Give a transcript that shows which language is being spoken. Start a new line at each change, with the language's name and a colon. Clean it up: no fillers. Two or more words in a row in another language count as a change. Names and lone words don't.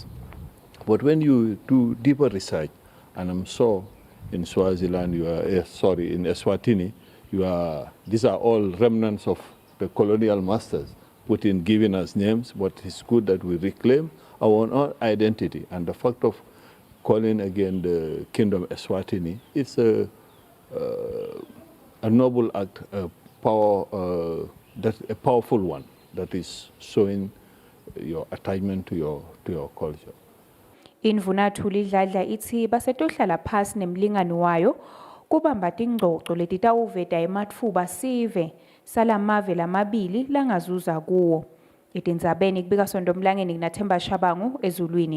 English: But when you do deeper research, and I'm sure in Swaziland, in Eswatini, these are all remnants of the colonial masters, giving us names, but it's good that we reclaim our own identity. And the fact of calling again the kingdom Eswatini, it's a noble act, a powerful one that is showing your attachment to your culture.
Swati: Indvuna tulidladla ithi basetohlala phasi nemlingani wayo kubamba tingxoxo letitawuveta ematfuba sive salamave lamabili langazuza kuwo. Etindzabeni kubika Sondomlangeni nginaThemba Shabangu ezulwini.